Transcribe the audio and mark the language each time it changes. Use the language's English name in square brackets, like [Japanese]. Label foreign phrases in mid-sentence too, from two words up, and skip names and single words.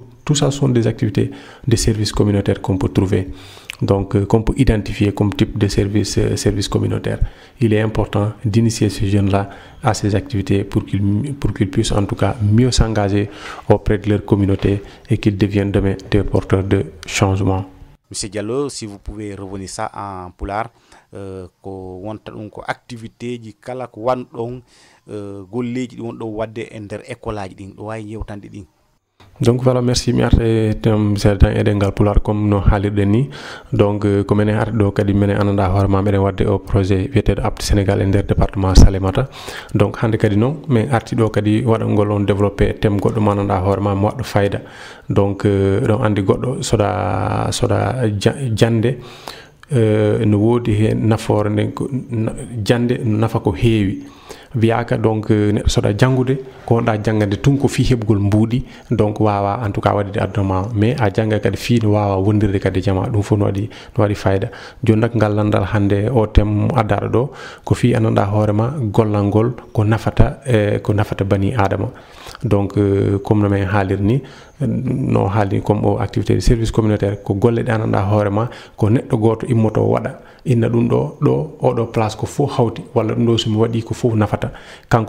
[French] Tout ça sont des activités de services communautaires qu'on peut trouver, donc qu'on peut identifier comme type de service communautaire. Il est important d'initier ces jeunes-là à ces activités pour qu'ils puissent en tout cas mieux s'engager auprès de leur communauté et qu'ils deviennent demain des porteurs de changement. Monsieur Diallo, si vous pouvez revenir ça en pulaar, [Fula] ko wonta ɗum ko activité ji kala ko wanɗon golleji ɗi wonɗo wadde e nder école aji ɗin ɗo wawi yewtande ɗin. [French] Donc voilà, merci [Fula] mi arta seeɗa e ɗengal pular comme no haalirɗen ni. Donc ko minen arti ɗo kadi minen ananda hoore ma meɗen wadde o projet wiyeteɗo Apte Sénégal e nder département Salémata. Donc hande kadi noon min arti ɗo kadi waɗangol on [French] développé thème [Fula] goɗɗo mo ananda hoore ma mo waɗɗo fayida. Donc ɗon andi goɗɗo soɗa jande no woodi hen nafoore nden jande nafa ko heewi. Wiyaka donc neɗɗo soɗa janngude ko wonɗa janggande tun ko fi heɓgol mbuuɗi, donc wawa [French] en tout cas [Fula] waɗide aduna ma, mais a jangga kadi fi no wawa wondirde kadi jama, ɗum fof no waɗi fayida. Joni nak ngal landal hande o thème addaɗo ɗo ko fi andanɗa hoorema gollal ngol ko nafata bani adama. Donc comme no men haalirni no haaldi comme o [French] activité de service communautaire [Fula] ko golle ɗe ananda hoorema ko neɗɗo goto immoto waɗa inna ɗum ɗo oɗo place ko fof hawti walla ɗum ɗo somi waɗi ko fof nafata kanko